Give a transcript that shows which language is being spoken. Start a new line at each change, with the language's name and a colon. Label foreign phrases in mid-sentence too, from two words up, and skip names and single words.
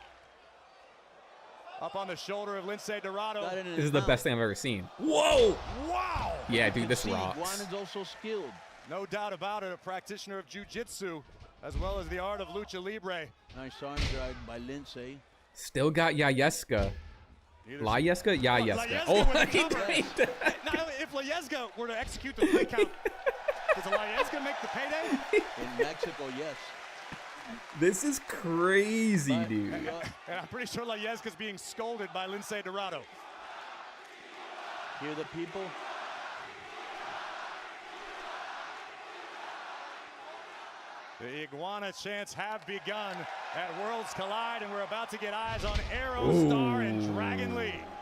English: Up on the shoulder of Lindsay Dorado. This is the best thing I've ever seen. Whoa! Wow! Yeah, dude, this rocks. Iguana's also skilled. No doubt about it, a practitioner of jiu-jitsu, as well as the art of lucha libre. Nice arm drag by Lindsay. Still got Yayeska. La Yesca? Yayeska. Oh, now, if La Yesca were to execute the 3 count, does La Yesca make the payday? In Mexico, yes. This is crazy, dude. And I'm pretty sure La Yesca's being scolded by Lindsay Dorado. Hear the people? The Iguana chants have begun at Worlds Collide, and we're about to get eyes on Aerostar and Dragon Lee.